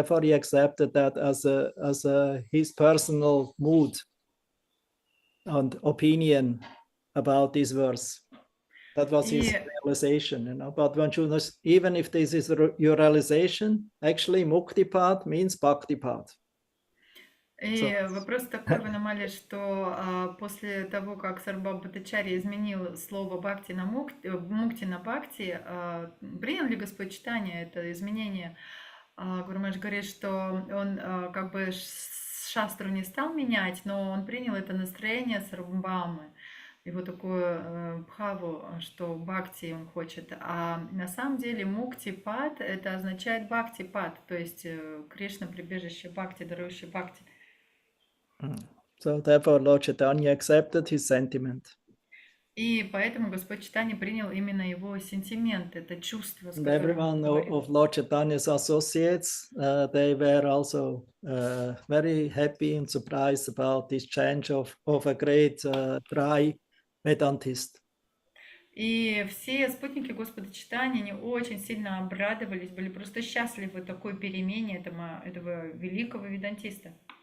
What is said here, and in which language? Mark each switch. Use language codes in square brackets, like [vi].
[en] Therefore, he accepted that as his personal mood and opinion about this verse. That was his realization, you know. But one should not, even if this is your realization, actually Mukti path means Bhakti path. [ru] И вопрос такой в аномалии, что после того, как Сарвабхаума Бхаттачарья изменил слово бхакти на мукти на бхакти, принял ли Господь Чайтанья это изменение? Гуру Махарадж говорит, что он как бы шастру не стал менять, но он принял это настроение Сарвабхаумы, его такую бхаву, что бхакти он хочет. А на самом деле мукти пад это означает бхакти пад, то есть Кришна прибежище бхакти, дарующий бхакти. [en] So therefore Lord Chaitanya accepted his sentiment. [ru] И поэтому Господь Чайтанья принял именно его сентимент, это чувство. [en] And everyone of Lord Chaitanya's associates, they were also very happy and surprised about this change of a great dry Vedantist. [ru] И все спутники Господа Чайтаньи, они очень сильно обрадовались, были просто счастливы такой перемене этого великого ведантиста.